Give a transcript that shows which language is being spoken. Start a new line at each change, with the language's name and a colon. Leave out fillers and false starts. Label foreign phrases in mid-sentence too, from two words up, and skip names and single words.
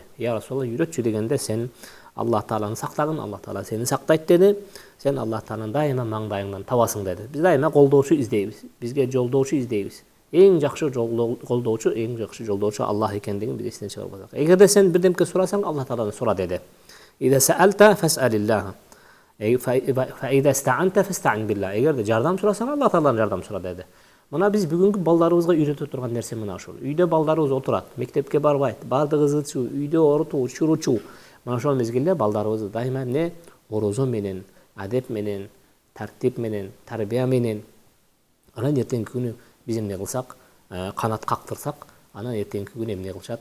Arabic: "يا رسول الله,
Kyrgyz: үйрөтчү" дегенде, "Сен Аллах Тааланы сактагын, Аллах Таала сени сактайт" деди. "Сен Аллах Тааланы дайыма маңдайыңдан табасың" деди. Биз дайыма колдоочу издейбиз. Бизге жолдоочу издейбиз. Эң жакшы колдоочу, эң жакшы жолдоочу Аллах экендигин биз эстен чыгарбасак. Эгерде сен бирдемке сурасаң, Аллах Тааладан сура деди.
Arabic: "إذا سألت فاسأل الله. فإذا استعنت فاستعن بالله."
Kyrgyz: Эгерде жардам сурасаң, Аллах Тааладан жардам сура деди. Мына биз бүгүнкү балдарыбызга үйрөтө турган нерсе мына ошол. Үйдө балдарыбыз отурат, мектепке барбайт, бардыгы ызычуу, үйдө орутуу, учуручу. Мына ошол мезгилде балдарыбызды дайыма эмне орозо менен, адеп менен, тартип менен, тарбия менен, анан эртеңки күнү биз эмне кылсак, канат кактырсак, анан эртеңки күнү эмне кылышат?